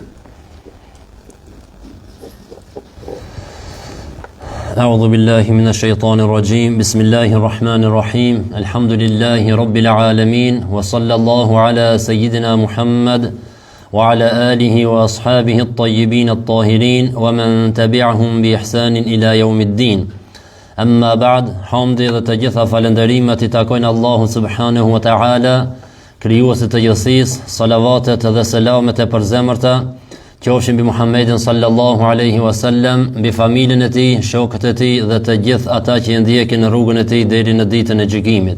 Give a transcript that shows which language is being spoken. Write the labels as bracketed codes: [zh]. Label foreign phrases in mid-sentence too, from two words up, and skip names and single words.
[ar] أعوذ بالله من الشيطان الرجيم بسم الله الرحمن الرحيم الحمد لله رب العالمين وصلى الله على سيدنا محمد وعلى آله وأصحابه الطيبين الطاهرين ومن تبعهم بإحسان إلى يوم الدين أما بعد حمد [sq] dhe gjitha falënderimet I takojnë Allahu [ar] سبحانه وتعالى [sq] krijuesit të gjithësisë salavatet dhe selamet e përzemërta qofshin mbi Muhammedin [ar] صلى الله عليه وسلم, [sq] mbi familjen e tij, shokët e tij dhe të gjithë ata që I ndjekin në rrugën e tij deri në ditën e gjykimit.